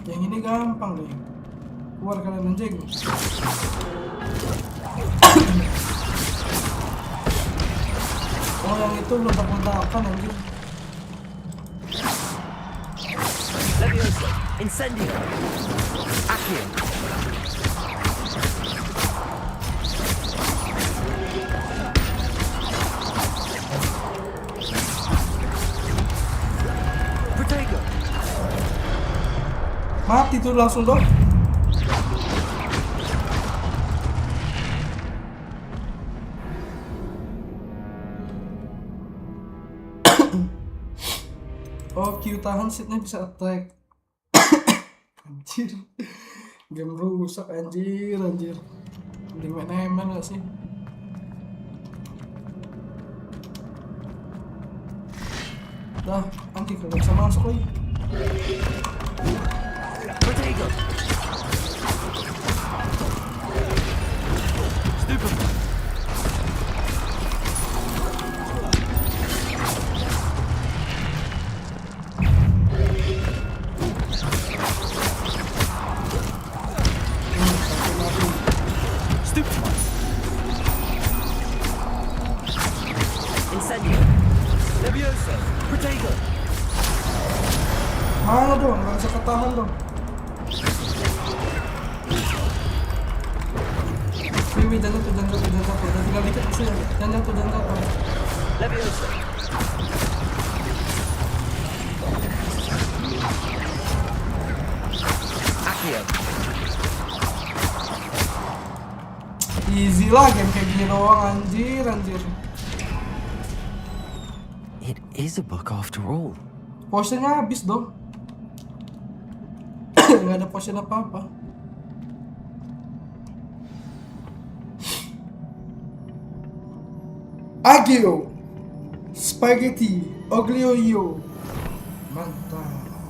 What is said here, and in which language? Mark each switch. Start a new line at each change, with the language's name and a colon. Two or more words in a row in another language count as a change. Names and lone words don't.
Indonesian: Ini gampang deh. Keluar kalian anjing. Oh yang itu ledak-ledakan anjing.
Latin: Leviosa, incendio. Accio. Protego.
Indonesian: Mati tuh langsung dong. Oh, Q tahan seatnya bisa attack. Anjir. Game rusak anjir. Mending main ML gak sih? Dah, anti kagak bisa masuk lagi.
Latin: Protego. Stupefy. Stupefy. Incendio. Leviosa. Protego.
Indonesian: Mana dong? Gak bisa ketahan dong. Wih, jangan jatuh. Udah tinggal dikit sih ya. Jangan jatuh.
Latin: Leviosa. Accio.
Indonesian: Easy lah game kayak gini doang anjir.
English: It is a book after all.
Indonesian: Potionnya habis dong. Nggak ada potion apa-apa.
Italian: Agio, spaghetti, oglio,
Indonesian: mantap.